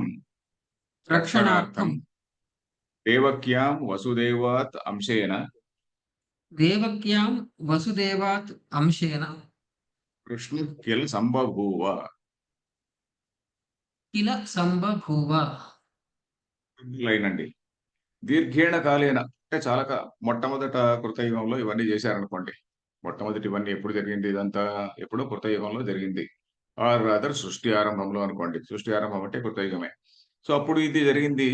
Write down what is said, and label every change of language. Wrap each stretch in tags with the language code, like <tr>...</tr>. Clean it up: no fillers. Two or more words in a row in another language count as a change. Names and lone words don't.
<sa>रक्षणार्थं रक्षणार्थं देवक्यां वसुदेवात् अंशेन देवक्यां वसुदेवात् अंशेन कृष्णः किल संबभूव किल संबभूव</sa> <te>లైన్ అండి.</te> <sa>దీర్ఘేణ కాలేన</sa> <te>అంటే చాలా మొట్టమొదట కృతయుగంలో ఇవన్నీ చేశారనుకోండి. మొట్టమొదటి ఇవన్నీ ఎప్పుడు జరిగింది ఇదంతా? ఎప్పుడో కృతయుగంలో జరిగింది.</te> <en>or rather</en> <te>సృష్టి ఆరంభంలో అనుకోండి. సృష్టి ఆరంభం అంటే కృతయుగమే. సో అప్పుడు ఇది జరిగింది.</te>